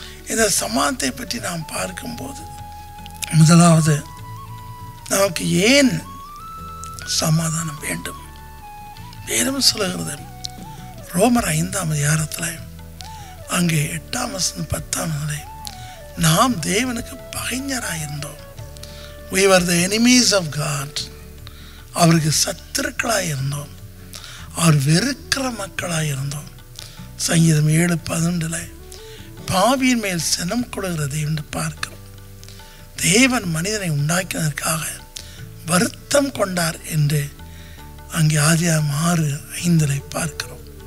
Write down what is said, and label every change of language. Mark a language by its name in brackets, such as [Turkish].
[Tamil] இந்த சமாதானத்தை பற்றி நாம் பார்க்கும்போது முதலாவது நமக்கு ஏன் சமாதானம் வேண்டும்? வேதம் சொல்லுகிறது ரோமர் 5ஆம் அதிகாரத்தில் அங்கே 8ஆம் வசனம் 10ஆம் வசனம், நாம் தேவனுக்கு பகைஞராக இருந்தோம். [English] we were the enemies of God. [Tamil] அவருக்கு சத்துருக்களாக இருந்தோம், அவர் வெறுக்கிற மக்களாக இருந்தோம். சங்கீதம் 7:11 பாவியின் மேல் சினம் கொடுக்கிறது என்று பார்க்கிறோம். தேவன் மனிதனை உண்டாக்கினதற்காக வருத்தம் கொண்டார் என்று அங்கே ஆதியாகமம் 6:5 பார்க்கிறோம்.